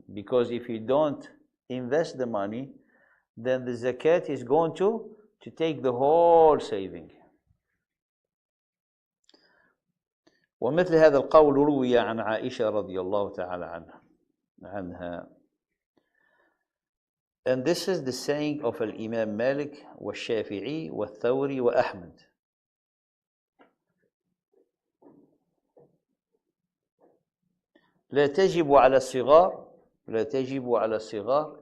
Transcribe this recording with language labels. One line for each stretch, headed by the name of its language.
English: Because if you don't invest the money, then the zakat is going to take the whole saving.
Arabic: ومثل هذا القول روي عن عائشة رضي الله تعالى عنها.
English: And this is the saying of Imam Malik والشافعي والثوري وأحمد.
Arabic: لا تجب على الصغار. لا تجب على الصغار.